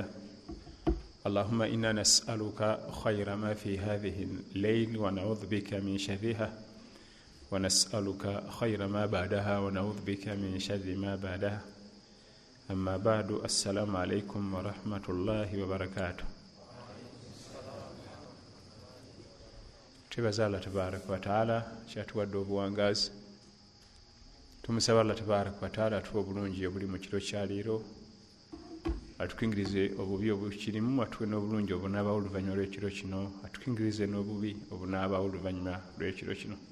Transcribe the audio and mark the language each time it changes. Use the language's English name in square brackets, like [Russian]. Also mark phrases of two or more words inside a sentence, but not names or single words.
[Arabic] اللهم إنا نسألك خير ما في هذه الليل ونعوذ بك من شرها، ونسألك خير ما بعدها ونعوذ بك من شر ما بعدها. أما بعد، السلام عليكم ورحمة الله وبركاته. [Ganda] Twebaza [Arabic] الله تبارك وتعالى [Ganda] kyatuwadde obuwangazi. Tumusaba [Arabic] الله تبارك وتعالى [Ganda] atuwe obulungi obuli mu kiro kya leero, atukingirize obubi obukirimu, atuwe n'obulungi obunaabaawo oluvannyuma lw'ekiro kino, atukingirize n'obubi obunaabaawo oluvannyuma lw'ekiro kino.